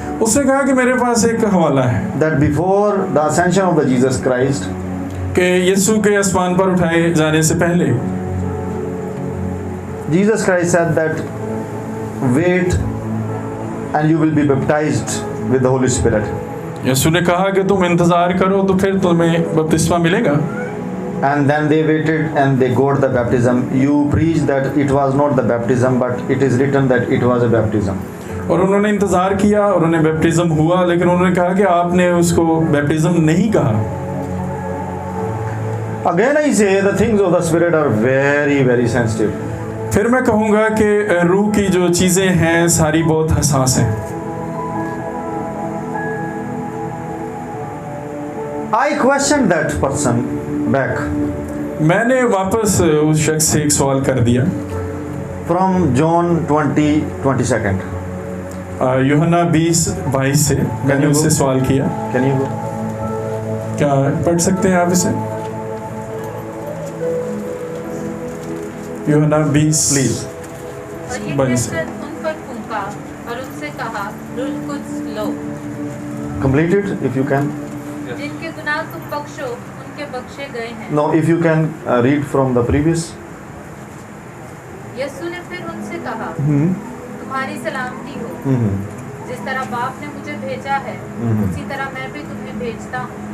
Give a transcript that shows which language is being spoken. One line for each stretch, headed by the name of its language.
Hindi: उसने कहा कि मेरे पास एक हवाला है
English: that before the ascension of the Jesus Christ,
Hindi: कि यीशु के आसमान पर उठाए जाने से पहले
English: Jesus Christ said that wait and you will be baptized with the Holy Spirit.
Hindi: यीशु ने कहा कि तुम इंतजार करो तो फिर तुम्हें बपतिस्मा मिलेगा।
English: And then they waited and they got the baptism. You preached that it was not the baptism, but it is written that it was a baptism.
Hindi: और उन्होंने इंतजार किया और उन्हें बैप्टिज्म हुआ, लेकिन उन्होंने कहा कि आपने उसको बैप्टिज्म नहीं कहा।
English: Again I say the things of the Spirit are very, very sensitive.
Hindi: फिर मैं कहूँगा कि रूह की जो चीज़ें हैं सारी बहुत हसास हैं।
English: I questioned that person back
Hindi: मैंने वापस उस शख्स से एक सवाल कर दिया।
English: from John 20:22.
Hindi: यूहन्ना 20:22 से मैंने
English: you
Hindi: उससे
English: go?
Hindi: सवाल किया।
English: Can you go?
Hindi: क्या पढ़ सकते हैं आप इसे? यूहन्ना 20
English: Please.
Hindi: और ये 22 कहकर उन पर फूंका और उनसे कहा, रूह कुछ लो।
English: Complete it if you can.
Hindi: जिनके गुनाह तुम बख्शो उनके बख्शे गए हैं।
English: No, if you can read from the previous.
Hindi: यीशु ने फिर उनसे कहा, तुम्हारी सलामती हो। जिस तरह बाप ने मुझे भेजा है उसी तरह मैं भी तुम्हें भेजता हूँ।